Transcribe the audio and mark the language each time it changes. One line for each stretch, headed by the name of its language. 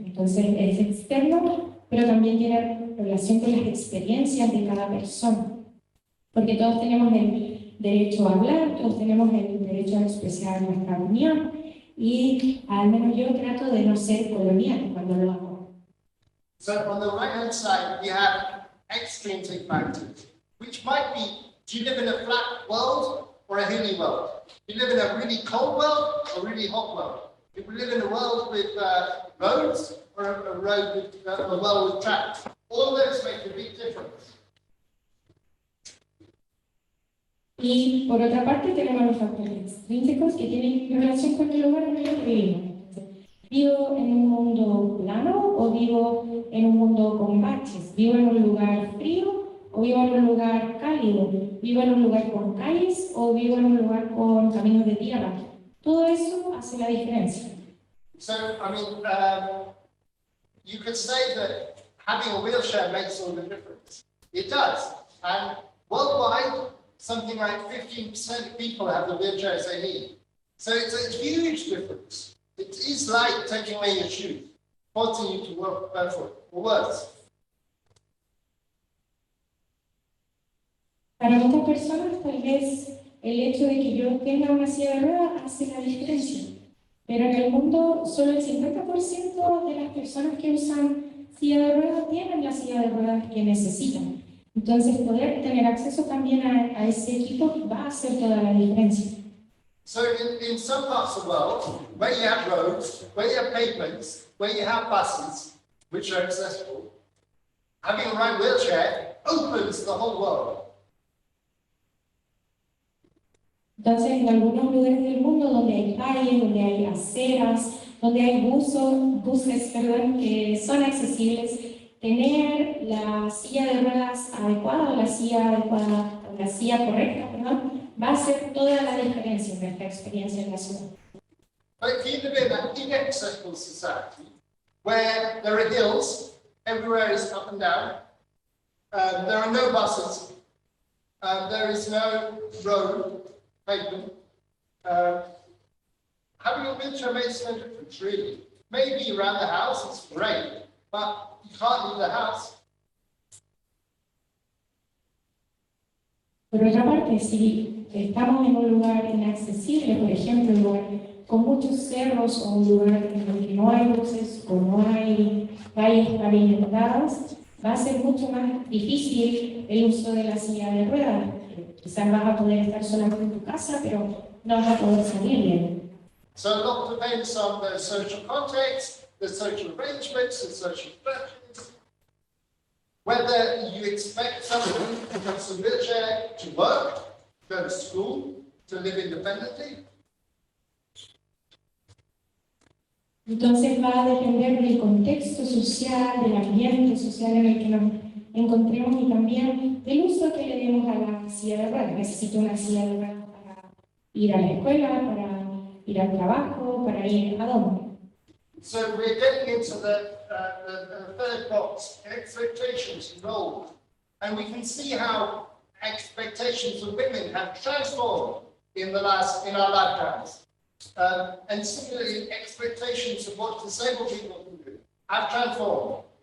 Spanish: Entonces es externo, pero también tiene relación con las experiencias de cada persona. Porque todos tenemos el derecho a hablar, todos tenemos el derecho a expresar nuestra opinión, y al menos yo trato de no ser colonial cuando lo hago.
English: So on the right-hand side, we have extrinsic factors, which might be, do you live in a flat world or a hilly world? Do you live in a really cold world or a really hot world? Do you live in a world with roads or a world with tracks? All those make a big difference.
Spanish: Y por otra parte tenemos los factores extrínsecos que tienen relación con el lugar en el que vivimos. ¿Vivo en un mundo plano o vivo en un mundo con baches? ¿Vivo en un lugar frío o vivo en un lugar cálido? ¿Vivo en un lugar con calles o vivo en un lugar con caminos de tierra? Todo eso hace la diferencia.
English: So, I mean, you could say that having a wheelchair makes all the difference. It does. And worldwide, something like 15% of people have the wheelchairs they need. So it's a huge difference. It is like taking away your shoes, forcing you to work barefoot, or worse.
Spanish: Para muchas personas, tal vez el hecho de que yo tenga una silla de ruedas hace la diferencia. Pero en el mundo, solo el 50% de las personas que usan silla de ruedas tienen la silla de ruedas que necesitan. Entonces, poder tener acceso también a ese equipo va a hacer toda la diferencia.
English: So in some parts of the world, where you have roads, where you have pavements, where you have buses, which are accessible, having a right wheelchair opens the whole world.
Spanish: Entonces, en algunos lugares del mundo donde hay calles, donde hay aceras, donde hay buses que son accesibles, tener la silla de ruedas adecuada o la silla correcta, va a hacer toda la diferencia en nuestra experiencia en la ciudad.
English: But if you live in an inaccessible society, where there are hills, everywhere is up and down, there are no buses, there is no road, pavement. Having a wheelchair makes no difference, really. Maybe around the house, it's great, but you can't leave the house.
Spanish: Por otra parte, si estamos en un lugar inaccesible, por ejemplo, un lugar con muchos cerros o un lugar en el que no hay luces o no hay calles pavimentadas, va a ser mucho más difícil el uso de la silla de ruedas. Quizás vas a poder estar solamente en tu casa, pero no vas a poder salir bien.
English: So a lot depends on the social context, the social arrangements, the social structures. Whether you expect somebody who has a wheelchair to work, go to school, to live independently.
Spanish: Entonces va a depender del contexto social, del ambiente social en el que nos encontremos y también del uso que le demos a la silla de ruedas. Necesito una silla de ruedas para ir a la escuela, para ir al trabajo, para ir a dónde.
English: So we're getting into the third box, expectations and roles. And we can see how expectations of women have transformed in our lifetimes. And similarly, expectations of what disabled people can do have transformed.